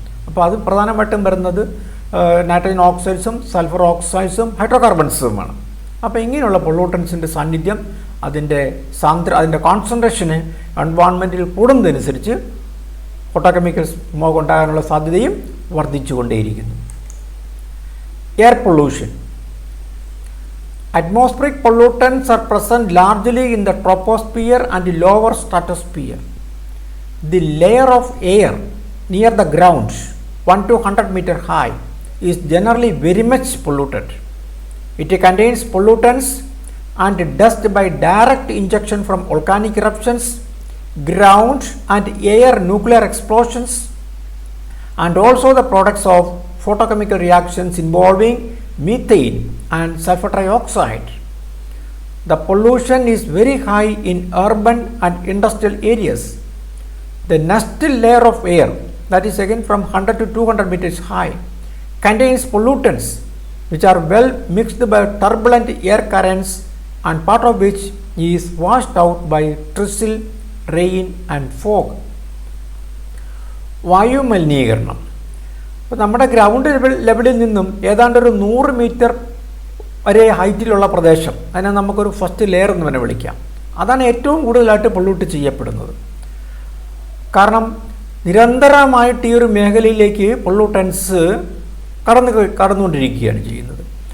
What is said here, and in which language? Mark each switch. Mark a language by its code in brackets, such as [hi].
[ml] അപ്പോൾ അത് പ്രധാനമായിട്ടും വരുന്നത് നൈട്രജൻ ഓക്സൈഡ്സും സൾഫർ ഓക്സൈഡ്സും ഹൈഡ്രോകാർബൺസുമാണ്. അപ്പോൾ ഇങ്ങനെയുള്ള പൊള്യൂട്ടൻസിൻ്റെ സാന്നിധ്യം അതിൻ്റെ കോൺസെൻട്രേഷന് എൻവയോൺമെൻറ്റിൽ കൂടുന്നതനുസരിച്ച് ഫോട്ടോകെമിക്കൽ സ്മോഗ് ഉണ്ടാകാനുള്ള സാധ്യതയും വർദ്ധിച്ചുകൊണ്ടേയിരിക്കുന്നു. Air pollution. [en] Atmospheric pollutants are present largely in the troposphere and lower stratosphere. The layer of air near the ground, 1 to 100 meter high, is generally very much polluted. It contains pollutants and dust by direct injection from volcanic eruptions, ground and air nuclear explosions, and also the products of photochemical reactions involving methane and sulfur dioxide. The pollution is very high in urban and industrial areas. The next layer of air, that is again from 100 to 200 meters high, contains pollutants which are well mixed by turbulent air currents and part of which is washed out by drizzle, rain and fog. [ml] വായു മലിനീകരണം. അപ്പോൾ നമ്മുടെ ground ലെവലിൽ നിന്നും ഏതാണ്ട് ഒരു 100 metre വരെ ഹൈറ്റിലുള്ള പ്രദേശം, അതിനെ നമുക്കൊരു ഫസ്റ്റ് ലെയർ എന്ന് തന്നെ വിളിക്കാം. അതാണ് ഏറ്റവും കൂടുതലായിട്ട് പൊള്യൂട്ട് ചെയ്യപ്പെടുന്നത്. കാരണം നിരന്തരമായിട്ട് ഈ ഒരു മേഖലയിലേക്ക് പൊള്യൂട്ടൻസ് കടന്നുകൊണ്ടിരിക്കുകയാണ് ചെയ്യുന്നത്.